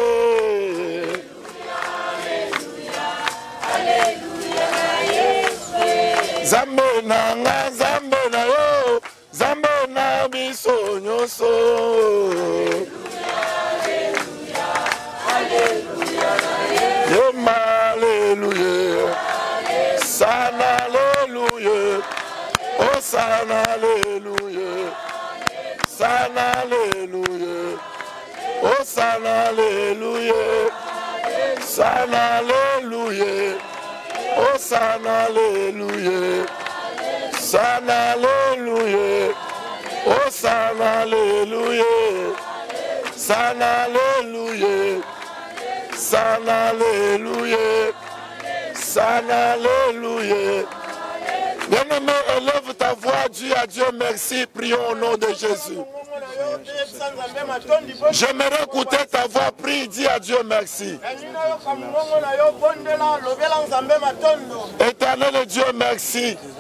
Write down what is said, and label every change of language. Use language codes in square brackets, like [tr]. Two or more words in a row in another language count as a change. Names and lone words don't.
[ln] Alléluia, Yesu. Zambe nanga, zambe na yo. Zambe na biso nyoso. Alléluia, alléluia, alléluia, alléluia, sana alléluia, oh sana alléluia, sana alléluia, oh sana alléluia, sana alléluia, oh sana alléluia. Sana alléluia, oh sana alléluia, sana alléluia, sana alléluia, sana alléluia. [fr] Bien-aimé, élève ta voix, dis à Dieu merci, prions au nom de Jésus. J'aimerais écouter ta voix, prie, dis à Dieu merci. Éternel Dieu, merci.